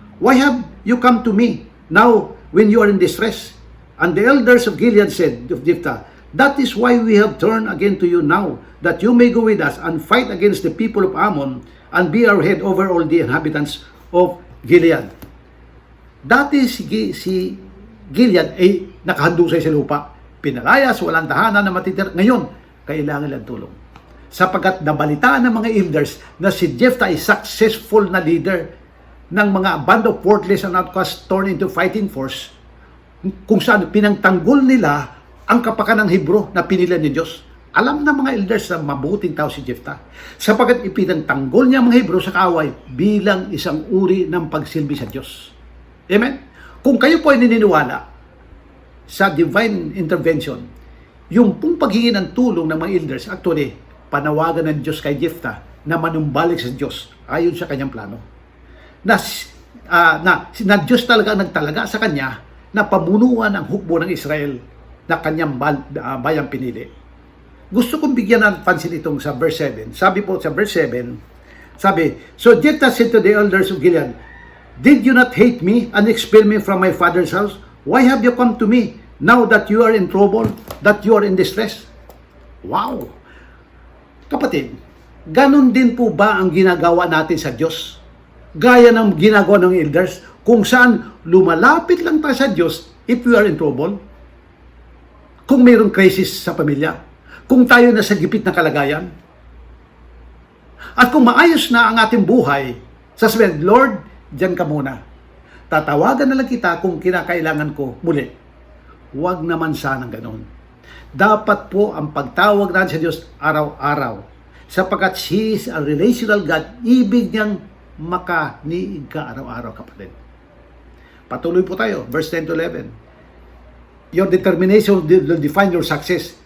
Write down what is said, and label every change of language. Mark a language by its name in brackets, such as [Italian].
[English] Why have you come to me now when you are in distress? And the elders of Gilead said of Jephthah, That is why we have turned again to you now, that you may go with us and fight against the people of Ammon and be our head over all the inhabitants of Gilead. [Filipino] Dati si Gilead ay nakahandusay sa lupa. Pinalayas, walang tahanan na matitira. Ngayon, kailangan lang tulong. Sapagkat nabalitaan ng mga elders na si Jephthah ay successful na leader ng mga [English] band of worthless and outcasts torn into fighting force, [Filipino] kung saan pinangtanggol nila ang kapakanan ng Hebro na pinili ni Diyos. Alam ng mga elders na mabuting tao si Jephthah, sapagkat ipinangtanggol niya ang mga Hebro sa kaaway bilang isang uri ng pagsilbi sa Diyos. Amen? Kung kayo po ay naniniwala sa divine intervention, yung pong paghingi ng tulong ng mga elders, actually, panawagan ng Diyos kay Jephthah na manumbalik sa Diyos ayon sa kanyang plano. Na Diyos talaga ang nagtalaga sa kanya na pamunuan ang hukbo ng Israel na kanyang bayang pinili. Gusto kong bigyan ng pansin itong sa verse 7. Sabi po sa verse 7, sabi, [English] So Jephthah said to the elders of Gilead, Did you not hate me and expel me from my father's house? Why have you come to me now that you are in trouble, that you are in distress? [Filipino] Wow! Kapatid, ganun din po ba ang ginagawa natin sa Diyos? Gaya ng ginagawa ng elders, kung saan lumalapit lang tayo sa Diyos [English] if we are in trouble, [Filipino] kung mayroong crisis sa pamilya, kung tayo nasa gipit na kalagayan, at kung maayos na ang ating buhay, sasabihin, Lord, diyan ka muna. Tatawagan na lang kita kung kinakailangan ko muli. Huwag naman sanang ganon. Dapat po ang pagtawag natin sa Diyos araw-araw, sapagkat [English] He is a relational God, [Filipino] ibig niyang makaniig ka araw-araw, kapatid. Patuloy po tayo, verse 10 to 11. [English] Your determination will define your success.